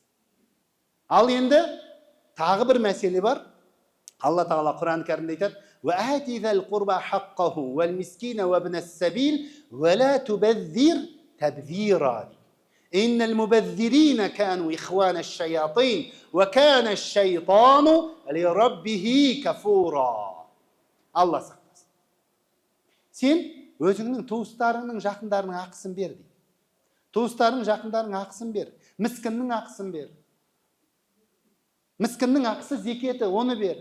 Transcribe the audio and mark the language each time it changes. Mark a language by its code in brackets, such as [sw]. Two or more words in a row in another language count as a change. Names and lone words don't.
[kk] Ал енді тағы бір мәселе бар. Алла тағала Құран кәрімде айтады: [ar] "وآت ذا القربى حقه والمسكين وابن السبيل ولا تبذر تبذيرا." إن المبذرين كانوا إخوان الشياطين وكان الشيطان لربه كفورا. [kk] Алла сақтасын. Сен өзіңнің туыстарыңның, жақындарының ақысын бер дейді. Туыстарың, жақындарың ақысын бер. Міскіннің ақысын бер. Міскіннің ақысы зекеті, оны бер.